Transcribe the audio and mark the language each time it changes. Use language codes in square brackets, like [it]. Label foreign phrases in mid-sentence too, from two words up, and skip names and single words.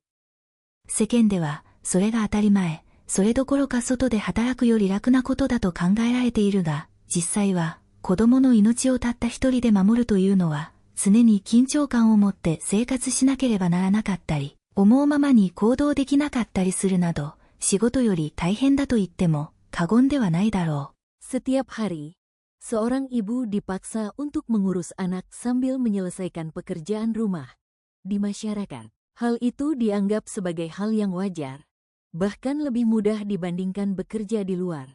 [ja] 世間ではそれが当たり前、それどころか外で働くより楽なことだと考えられているが、実際は子供の命をたった一人で守るというのは常に緊張感を持って生活しなければならなかったり、思うままに行動できなかったりするなど、仕事より大変だと言っても過言ではないだろう。 [id] Setiap hari,Seorang ibu dipaksa untuk mengurus anak sambil menyelesaikan pekerjaan rumah. Di masyarakat, hal itu dianggap sebagai hal yang wajar, bahkan lebih mudah dibandingkan bekerja di luar.